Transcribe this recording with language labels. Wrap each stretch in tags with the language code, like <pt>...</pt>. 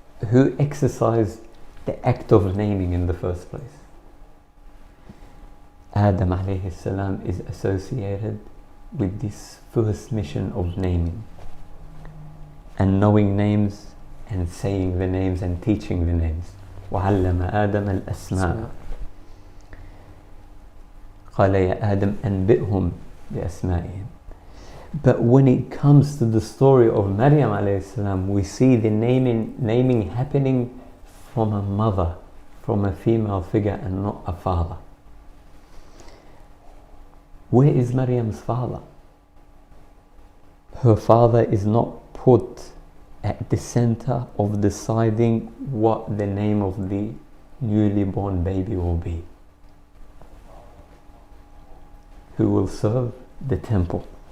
<en>Who exercised the act of naming in the first place? Adam alayhi salam is associated with this first mission of naming and knowing names and saying the names and teaching the names.</en> <ar>وعلم آدم الأسماء قال يا آدم أنبئهم بأسمائهم.</ar> <en>But when it comes to the story of Maryam alayhi salam, we see the naming happening from a mother, from a female figure, and not a father. Where is Maryam's father? Her father is not put at the center of deciding what the name of the newly born baby will be, who will serve the temple.</en>